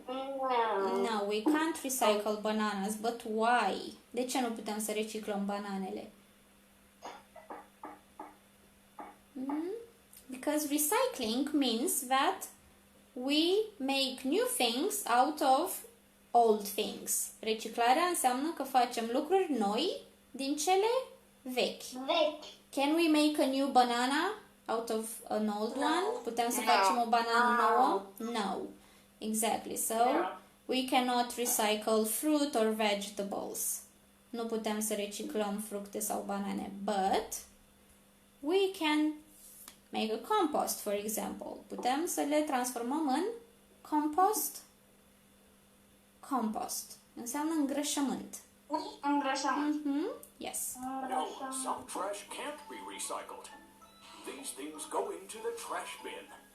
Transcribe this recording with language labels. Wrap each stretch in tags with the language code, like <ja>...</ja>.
<en>No, we can't recycle bananas. But why?</en> <ro>De ce nu putem să reciclăm bananele?</ro> <en>Because recycling means that we make new things out of old things.</en> <ro>Reciclarea înseamnă că facem lucruri noi din cele vechi.</ro> <en>Can we make a new banana out of an old one?</en> <ro>Putem să facem o banană nouă?</ro> <en>No. Exactly. So we cannot recycle fruit or vegetables.</en> <ro>nu putem să reciclăm fructe sau banane,</ro> <en>but we can make a compost, for example.</en> <ro>Putem să le transformăm în compost. Compost înseamnă îngrășământ. Îngrășământ.</ro> <en>Yes. No, some trash can't be recycled. These things go into the trash bin.</en>